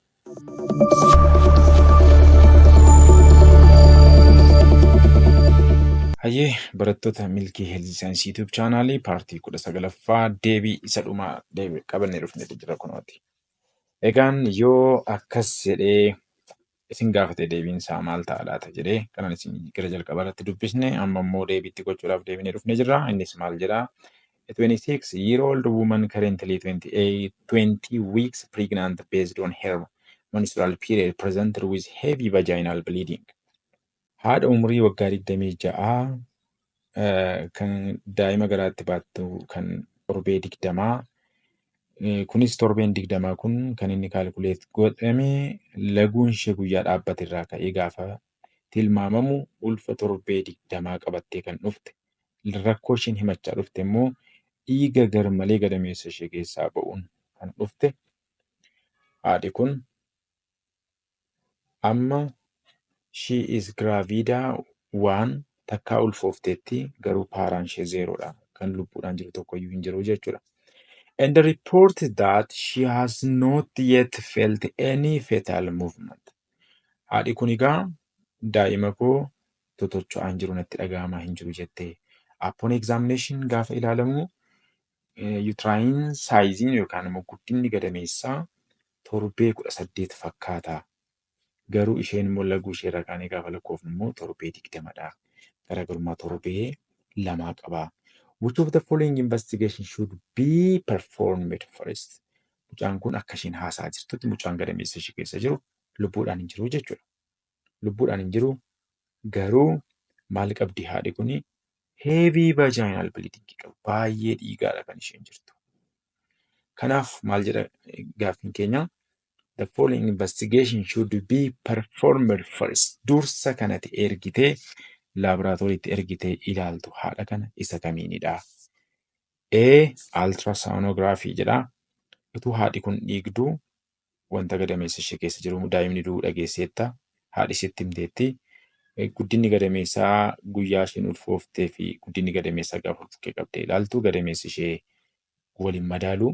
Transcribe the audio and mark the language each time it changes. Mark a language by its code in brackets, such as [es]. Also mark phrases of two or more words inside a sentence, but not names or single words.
[om] Hayyee barattoota Milkii Heelzii Saayinsii YouTube chaanaalii paartii 19ffaa deebii isa dhumaa qabannee dhufnee jira kunooti. Egaan yoo akkas jedhee isin gaafate deebiin isaa maal ta'a laata jedhee kanan isin gara jalqabaa irratti dubbisne amma immoo deebiitti gochuudhaaf deebinee dhufnee jirra. Innis maal jedhaa? [en] A 26-year-old woman currently 20 weeks pregnant based on her menstrual period presented with heavy vaginal bleeding. [om] Haadha umurii waggaa 26 kan daa'ima garaatti baattu kan torbee 20 kunis torbeen 20 kun kan inni kaalkuleet godhame laguun ishee guyyaa dhaabbate irraa ka'ee gaafa tilmaamamu ulfa torbee 20 qabattee kan dhufte. Rakkoo isheen himachaa dhufte immoo dhiiga garmalee gadameessa ishee keessaa ba'uun kan dhufte. Haadhi kun amma [en] she is gravida [om] waan takkaa ulfoofteetti garuu paaraan ishee zeeroodha. Kan lubbuudhaan jiru tokkoyyuu hin jiru jechuudha. [en] And reported that she has not yet felt any fetal movement. [om] Haadhi kun egaa daa'ima koo totocho'aan jiru natti dhaga'amaa hin jiru jettee. [en] Upon examination [om] gaafa ilaalamu [en] uterine size [om] yookaan immoo guddinni gadameessaa torbee 18 fakkaata. Garuu isheen immoo laguu ishee irraa kaanee gaafa lakkoofnu immoo torbee 20dha. Garaagarummaa torbee 2 qaba. [en] Which of the following investigation should be performed first? [om] Mucaan kun akka isheen haasaa jirtutti mucaan gadameessa ishee keessa jiru lubbuudhaan hin jiru jechuudha. Lubbuudhaan hin jiru garuu maal qabdi haadhi kuni? [en] Heavy vaginal bleeding qabu. [om] Baay'ee dhiigaadha kan isheen jirtu. Kanaaf maal jedha gaaffiin keenya? [en] The following investigation should be performed first. [om] Dursa kanatti ergitee laaboraatooriitti ergitee ilaaltu haadha kana isa kamiinidha? A. Ultrasonography jedha. Utuu haadhi kun dhiigduu wanta gadameessa ishee keessa jiru daa'imni du'uu dhageesseetta. Haadhi sitti himteetti. Guddinni gadameessaa guyyaa isheen ulfooftee fi guddinni gadameessaa gaafa ulfooftee qabdee ilaaltu gadameessi ishee waliin madaalu.